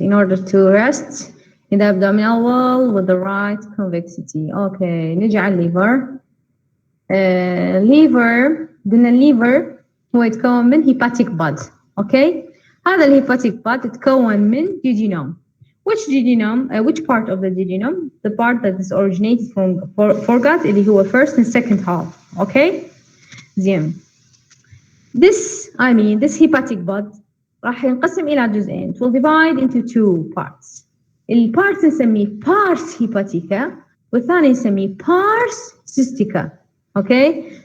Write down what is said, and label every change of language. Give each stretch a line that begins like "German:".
English: In order to rest in the abdominal wall with the right convexity.
Arabic: Okay, نجي على الليفر. liver قلنا الليفر هو يتكون من hepatic bud.
English: Okay.
Arabic: هذا الهيباتيك bud يتكون من duodenum.
English: Which duodenum? Which part of the duodenum? The part that is originated from foregut
Arabic: اللي هو
English: first and second half.
Arabic: Okay. زين.
English: This hepatic bud
Arabic: راح ينقسم إلى جزئين.
English: It will divide into two parts.
Arabic: البارت نسميه pars hepatica والثاني نسميه pars cystica. Okay.